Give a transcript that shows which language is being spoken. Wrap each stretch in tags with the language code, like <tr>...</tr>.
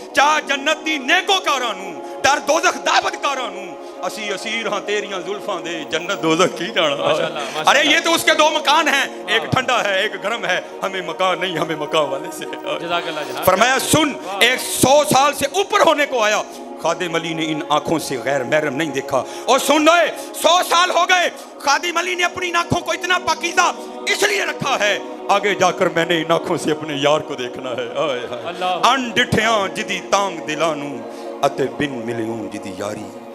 <pa>چاہ جنت دی نیکو کارانوں، ڈر دوزخ دعوت کارانوں، اسی اسیر ہاں تیریاں زلفاں دے جنت دوزخ کی جانا.</pa> <ur>ارے یہ تو اس کے 2 مکان ہیں، ایک ٹھنڈا ہے ایک گرم ہے، ہمیں مکان نہیں ہمیں مکان والے سے. فرمایا سن 100 سال سے اوپر ہونے کو آیا، خادم علی نے ان آنکھوں سے غیر محرم نہیں دیکھا. اور سن لو 100 سال ہو گئے، خادم علی نے اپنی آنکھوں کو اتنا پاکیزہ اس لیے رکھا ہے آگے جا کر میں نے ان آنکھوں سے اپنے یار کو دیکھنا ہے.</ur> <pa>ان ڈٹھیاں جدی تانگ دلانوں اتے بن ملیوں جدی یاری.</pa>